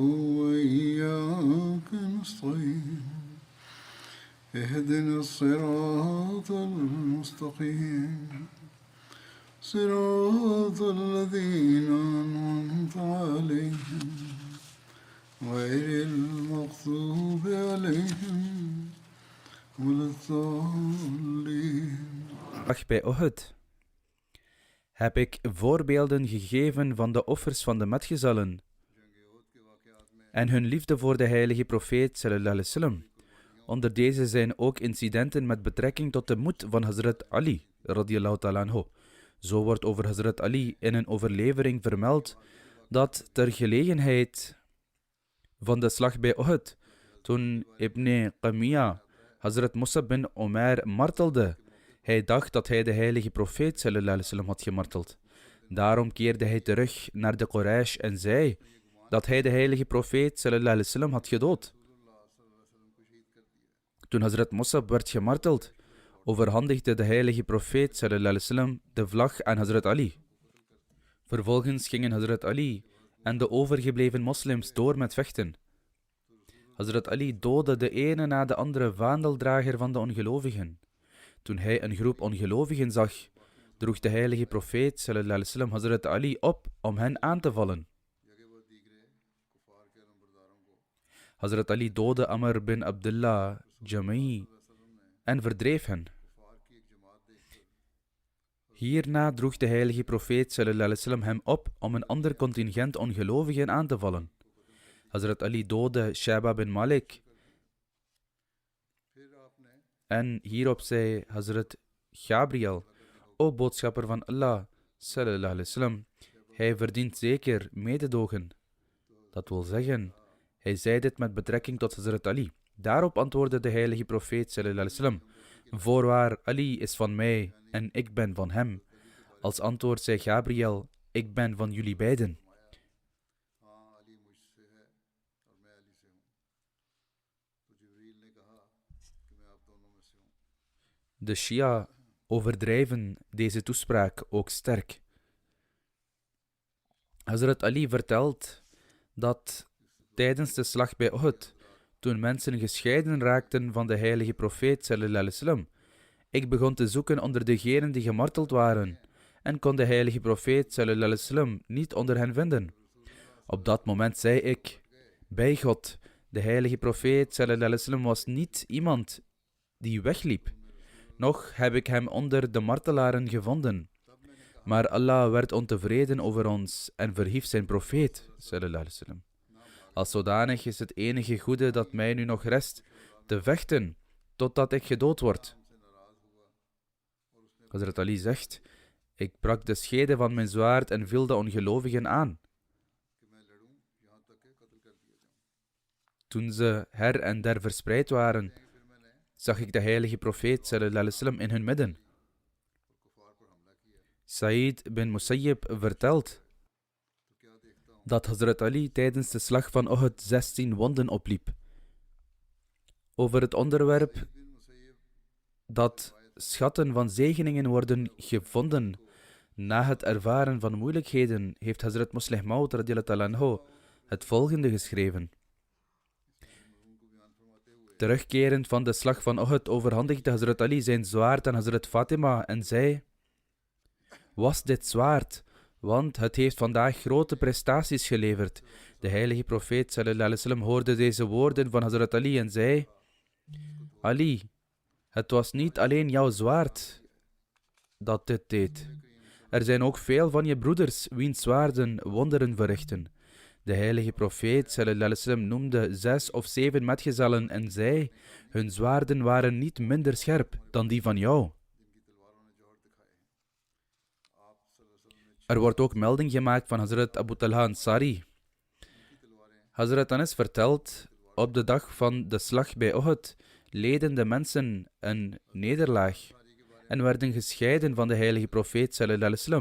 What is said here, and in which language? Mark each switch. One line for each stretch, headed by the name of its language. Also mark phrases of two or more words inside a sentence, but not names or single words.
Arabic: وإياك نستعين اهدنا الصراط المستقيم صراط الذين أنعمت عليهم غير المغضوب عليهم ولا الضالين.
Dutch: Bij Uhud heb ik voorbeelden gegeven van de offers van de metgezellen en hun liefde voor de heilige profeet
Arabic: صلى الله عليه وسلم.
Dutch: Onder deze zijn ook incidenten met betrekking tot de moed van Hazrat Ali
Arabic: رضي الله تعالى عنه.
Dutch: Zo wordt over Hazrat Ali in een overlevering vermeld dat ter gelegenheid van de slag bij Uhud, toen Ibn Qamiya Hazrat Musab bin Umair martelde, hij dacht dat hij de heilige profeet
Arabic: صلى الله عليه وسلم
Dutch: had gemarteld. Daarom keerde hij terug naar de Quraysh en zei dat hij de heilige profeet
Arabic: صلى الله عليه وسلم
Dutch: had gedood. Toen Hazrat Musab werd gemarteld, overhandigde de heilige profeet
Arabic: صلى الله عليه وسلم
Dutch: de vlag aan Hazrat Ali. Vervolgens gingen Hazrat Ali en de overgebleven moslims door met vechten. Hazrat Ali doodde de ene na de andere vaandeldrager van de ongelovigen. Toen hij een groep ongelovigen zag, droeg de heilige profeet
Arabic: صلى الله عليه وسلم
Dutch: Hazrat Ali op om hen aan te vallen. Hazrat Ali doodde Amr bin Abdullah Jamai en verdreef hen. Hierna droeg de heilige profeet
Arabic: صلى الله عليه وسلم
Dutch: hem op om een ander contingent ongelovigen aan te vallen. Hazrat Ali doodde Shaiba bin Malik. En hierop zei Hazrat Gabriel: O boodschapper van Allah
Arabic: صلى الله عليه وسلم,
Dutch: hij verdient zeker mededogen. Dat wil zeggen, hij zei dit met betrekking tot Hazrat Ali. Daarop antwoordde de heilige profeet
Arabic: صلى الله عليه وسلم:
Dutch: voorwaar, Ali is van mij en ik ben van hem. Als antwoord zei Gabriel: ik ben van jullie beiden. De Shia overdrijven deze toespraak ook sterk. Hazrat Ali vertelt dat tijdens de slag bij Uhud, toen mensen gescheiden raakten van de heilige profeet
Arabic: صلى الله عليه وسلم,
Dutch: ik begon te zoeken onder degenen die gemarteld waren en kon de heilige profeet
Arabic: صلى الله عليه وسلم
Dutch: niet onder hen vinden. Op dat moment zei ik: bij God, de heilige profeet
Arabic: صلى الله عليه وسلم
Dutch: was niet iemand die wegliep. Nog heb ik hem onder de martelaren gevonden. Maar Allah werd ontevreden over ons en verhief zijn profeet
Arabic: صلى الله عليه وسلم.
Dutch: Als zodanig is het enige goede dat mij nu nog rest te vechten totdat ik gedood word. Hazrat Ali zegt: ik brak de schede van mijn zwaard en viel de ongelovigen aan. Toen ze her en der verspreid waren, zag ik de heilige profeet
Arabic: صلى الله عليه وسلم
Dutch: in hun midden. Sa'id bin Musayyib vertelt dat Hazrat Ali tijdens de slag van Uhud 16 wonden opliep. Over het onderwerp dat schatten van zegeningen worden gevonden na het ervaren van moeilijkheden, heeft Hazrat Muslih Maud
Arabic: رضي الله تعالى عنه
Dutch: het volgende geschreven. Terugkerend van de slag van Uhud overhandigde Hazrat Ali zijn zwaard aan Hazrat Fatima en zei: was dit zwaard, want het heeft vandaag grote prestaties geleverd. De heilige profeet
Arabic: صلى الله عليه وسلم
Dutch: hoorde deze woorden van Hazrat Ali en zei: Ali, Het was niet alleen jouw zwaard dat dit deed. Er zijn ook veel van je broeders wiens zwaarden wonderen verrichten. De heilige profeet
Arabic: صلى الله عليه وسلم
Dutch: noemde 6 of 7 metgezellen en zei, hun zwaarden waren niet minder scherp dan die van jou. Er wordt ook melding gemaakt van Hazrat Abu Talha Ansari. Hazrat Anas vertelt, op de dag van de slag bij Uhud leden de mensen een nederlaag en werden gescheiden van de heilige profeet
Arabic: صلى الله عليه وسلم.